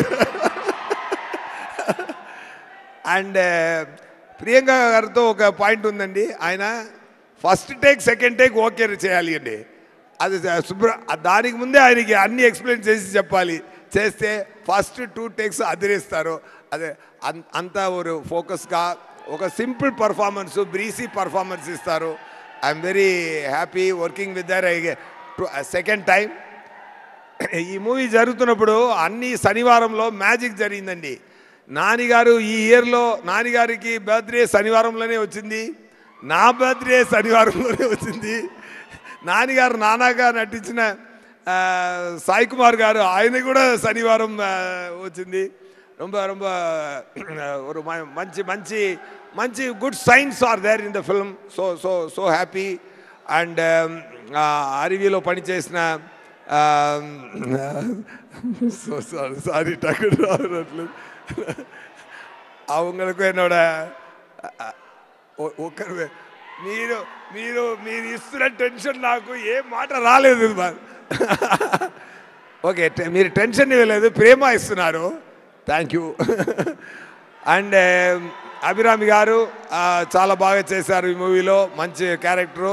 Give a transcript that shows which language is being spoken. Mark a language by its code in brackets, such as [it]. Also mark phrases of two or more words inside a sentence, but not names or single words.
[te] అండ్ ప్రియాంక గారితో ఒక పాయింట్ ఉందండి, ఆయన [en] first take second take okay [te] చేయాలి అండి. అది దానికి ముందే ఆయనకి అన్ని ఎక్స్ప్లెయిన్ చేసి చెప్పాలి, చేస్తే [en] first 2 takes [te] అదిరేస్తారు. అదే అంత ఒక ఫోకస్గా ఒక [en] simple performance, breezy performance [te] ఇస్తారు. [en] I'm very happy working with dher second time. [te] ఈ మూవీ జరుగుతున్నప్పుడు అన్ని శనివారంలో మ్యాజిక్ జరిగిందండి. నానిగారు ఈ ఇయర్లో నానిగారికి బర్త్డే శనివారంలోనే వచ్చింది, నా బర్త్డే శనివారంలోనే వచ్చింది. నానిగారు నానాగా నటించిన సాయి కుమార్ గారు ఆయన కూడా శనివారం వచ్చింది. [en] మంచి good signs are there in the film. so happy. and [te] అరివిలో పనిచేసిన [en] so sorry [ta] டக்குன்னு வரல. அவங்களுக்கு என்னோட [te] ఒకరు మీరు మీరు మీరు ఇస్తున్న టెన్షన్ నాకు ఏం మాట రాలేదు. ఓకే, మీరు టెన్షన్ ఇవ్వలేదు, ప్రేమ ఇస్తున్నారు. [en] thank you. [te] అండ్ అభిరామి గారు చాలా బాగా చేశారు ఈ మూవీలో, మంచి క్యారెక్టరు.